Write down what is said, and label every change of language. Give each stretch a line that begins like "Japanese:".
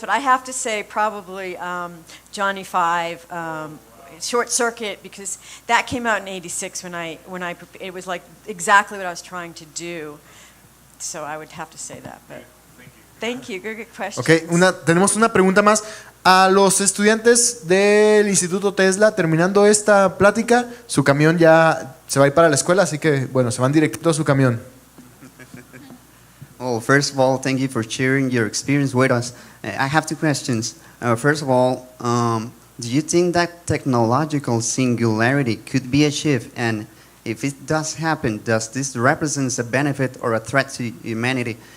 English: But I have to say, probably Johnny 5. Short Circuit, because that came out in '86 when it was like exactly what I was trying to do. So I would have to say that. But thank you. Good question.
Spanish: Okay, tenemos una pregunta más. A los estudiantes del Instituto Tesla, terminando esta plática, su camión ya se va a ir para la escuela, así que, bueno, se van directo a su camión.
English: Well, first of all, thank you for sharing your experience with us. I have two questions. First of all, do you think that technological singularity could be achieved? And if it does happen, does this represent a benefit or a threat to humanity?